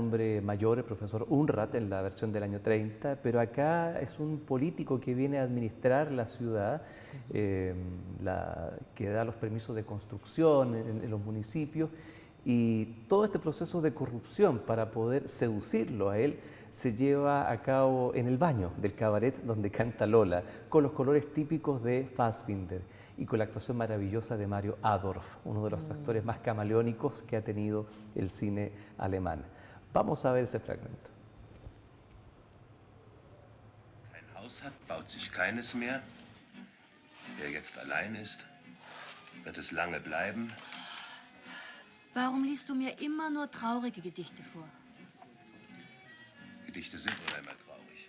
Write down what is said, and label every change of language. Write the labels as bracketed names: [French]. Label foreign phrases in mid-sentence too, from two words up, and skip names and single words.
[Spanish] hombre mayor, el profesor Unrat, en la versión del año 30, pero acá es un político que viene a administrar la ciudad, que da los permisos de construcción en los municipios, y todo este proceso de corrupción para poder seducirlo a él se lleva a cabo en el baño del cabaret donde canta Lola, con los colores típicos de Fassbinder y con la actuación maravillosa de Mario Adorf, uno de los actores más camaleónicos que ha tenido el cine alemán. Vamos a ver ese fragmento. [German] Kein Haus hat, baut sich keines mehr. Wer jetzt allein ist, wird es lange bleiben. Warum liest du mir immer nur traurige Gedichte vor? Gedichte sind nun einmal traurig.